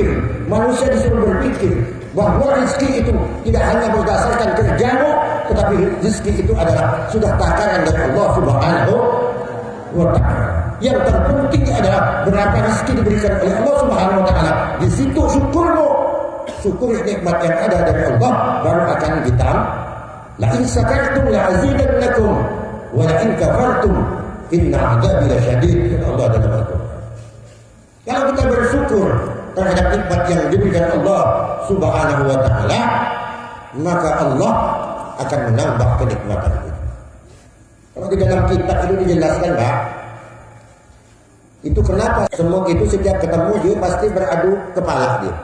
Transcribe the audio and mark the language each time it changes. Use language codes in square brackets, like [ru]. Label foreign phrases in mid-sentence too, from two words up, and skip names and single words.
[id] Manusia disuruh berpikir bahwa rezeki itu tidak hanya berdasarkan kerjamu, tetapi rezeki itu adalah sudah takaran dari Allah [ar] سبحانه وتعالى. [id] Yang terpenting adalah berapa rezeki diberikan oleh Allah [ar] سبحانه وتعالى. [id] Di situ syukurmu, syukur nikmat yang ada dari Allah baru akan kita. [ar] لئن شكرتم لأزيدنكم ولئن كفرتم إن عذابي لشديد. [id] Allah dalam Al-Qur'an. Kalau kita bersyukur terhadap nikmat yang diberikan Allah [ar] سبحانه وتعالى, [id] maka Allah akan menambah kenikmatan itu. Kalau di dalam kitab itu dijelaskan, Pak, itu kenapa semut itu setiap ketemu dia pasti beradu kepala dia.